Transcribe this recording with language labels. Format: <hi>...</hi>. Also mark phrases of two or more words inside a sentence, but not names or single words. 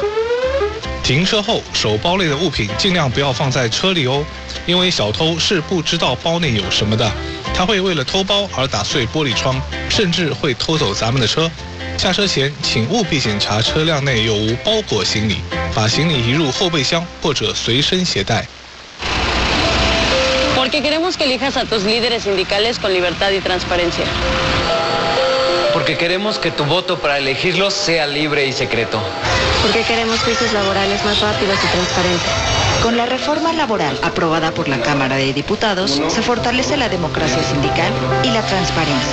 <zh>停车后，手包类的物品尽量不要放在车里哦，因为小偷是不知道包内有什么的，他会为了偷包而打碎玻璃窗，甚至会偷走咱们的车。下车前，请务必检查车辆内有无包裹行李，把行李移入后备箱或者随身携带。</zh> <es>Porque queremos que elijas a tus líderes sindicales con libertad y transparencia. Porque queremos que tu voto para elegirlos sea libre y secreto. Porque queremos juicios laborales más rápidos y transparentes. Con la reforma laboral aprobada por la Cámara de Diputados, se fortalece la democracia sindical y la transparencia.</es>